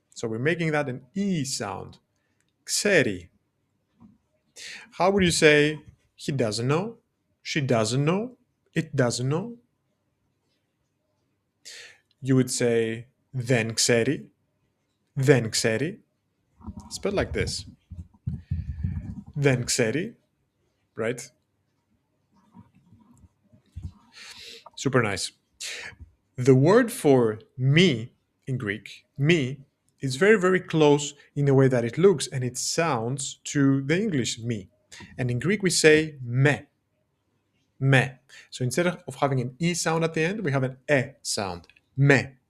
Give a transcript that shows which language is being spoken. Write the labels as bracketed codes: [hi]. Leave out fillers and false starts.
[en] So we're making that an E sound. Ξέρει. How would you say he doesn't know? She doesn't know? It doesn't know? You would say [el] δεν ξέρει. Δεν ξέρει. [en] Spelled like this. [el] Δεν ξέρει, [en] right? Super nice. The word for me in Greek, me, is very, very close in the way that it looks and it sounds to the English me. And in Greek, we say me. Me. So instead of having an E sound at the end, we have an E sound. Me.